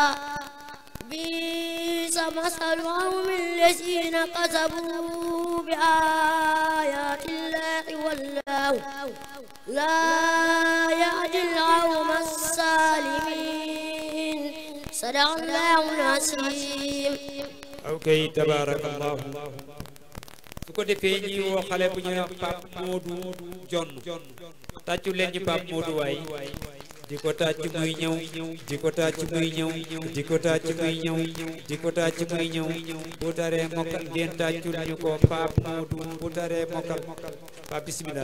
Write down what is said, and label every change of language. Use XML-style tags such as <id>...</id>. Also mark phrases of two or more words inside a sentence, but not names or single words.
<ar>بئس مثل القوم الذين كذبوا بآيات الله والله لا يهدي القوم الظالمين صدق الله العظيم. ok tabarakallah.</ar> <wo>su ko defee ñi woo xale bu ñuy wax Pape Modou Jonn tàccu leen ñu Pape Modou waay di ko tàcc muy ñëw di ko tàcc muy ñëw di ko tàcc muy ñëw di ko tàcc muy ñëw bu taree mokkal ngeen tàccul ñu ko Pape Modou bu taree mokkal Pape bismillah.</wo>